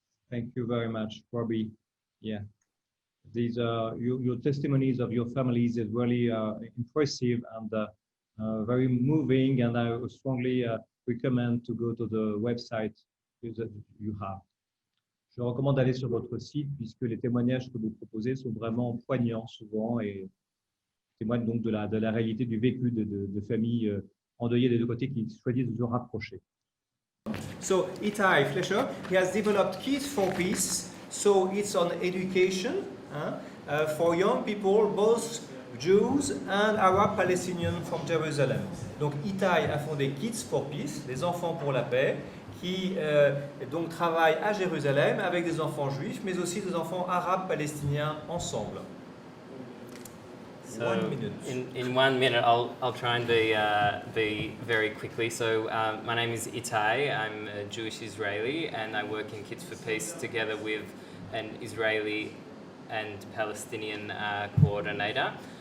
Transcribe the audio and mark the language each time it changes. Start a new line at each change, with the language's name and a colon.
English: Thank you very much, Robi. Yeah, these are your testimonies of your families is really impressive and very moving, and I would strongly recommend to go to the website that you have.
French: Je recommande d'aller sur votre site puisque les témoignages que vous proposez sont vraiment poignants souvent et témoignent donc de la réalité du vécu de familles endeuillées des deux côtés qui choisissent de se rapprocher.
English: So Ittay Fleischer, he has developed Kids for Peace, so it's on education for young people, both Jews and Arab Palestinians from Jerusalem.
French: Donc Ittay a fondé Kids for Peace, les enfants pour la paix, qui donc travaille à Jérusalem avec des enfants juifs, mais aussi des enfants arabes palestiniens ensemble.
English: So 1 minute. In 1 minute, I'll try and be very quickly. So my name is Ittay. I'm a Jewish Israeli, and I work in Kids for Peace together with an Israeli and Palestinian coordinator.